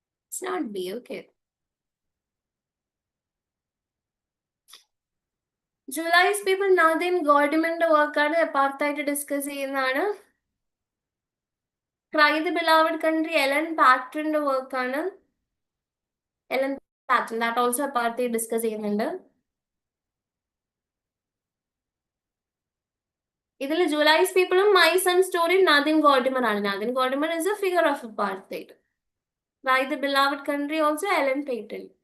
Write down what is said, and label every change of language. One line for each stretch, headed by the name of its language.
English: It's not B. Okay.
Malayalam: July's people Nadine Gordiman's വർക്കാണ് എപ്പാർത്തൈഡ് discuss ചെയ്യുന്നതാണ്. Cry the Beloved Country Ellen പാറ്ററിന്റെ വർക്കാണ്. Ellen Patton, that also എപ്പാർത്തൈഡ് discuss ചെയ്യുന്നുണ്ട്. ഇതിൽ ജൂലൈസ് പീപ്പിളും my son story നാദിൻ ഗോർഡിമർ ആണ്.
English: Nadine Gordimer is a figure of apartheid. Cry the Beloved Country also Alan Paton.